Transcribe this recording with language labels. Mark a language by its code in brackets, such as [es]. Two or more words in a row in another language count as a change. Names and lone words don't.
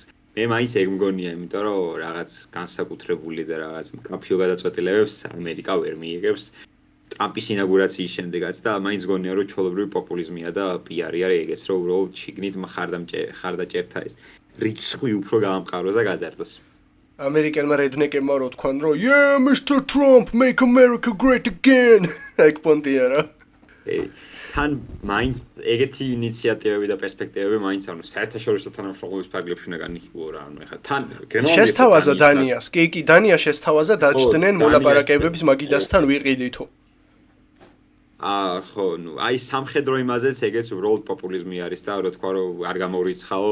[ka] მე მაინც ეგ მგონია, იმიტომ რომ რაღაც განსაკუთრებული და რაღაც მკაფიო გადაწყვეტილებებს ამერიკა ვერ მიიღებს ტრამპის ინაგურაციის შემდეგაც და მაინც მგონია რომ ჩვეულებრივი პოპულიზმია და პიარი არის ეგეც რომ უბრალოდ შიგნით მხარდაჭერთა ეს რიცხვი უფრო გაამყაროს და გაზარდოს. ამერიკელმა რედნეკებმა რო თქვან რომ [en] yeah Mr. Trump make America great again. [ka] ეგ პონტია რა. თან მაინც ეგეთი ინიციატივები და პერსპექტივები მაინც ანუ საერთაშორისო თანამშრომლობის ფარგლებში უნდა განიხილო რა ანუ ეხლა თან შესთავაზა დანიას კი დანია შესთავაზა დაჭდნენ მოლაპარაკებების მაგიდასთან ვიყიდითო. ხო ნუ აი სამხედრო იმაზეც ეგეც უბრალოდ პოპულიზმი არის და რა თქვა რომ არ გამორიცხაო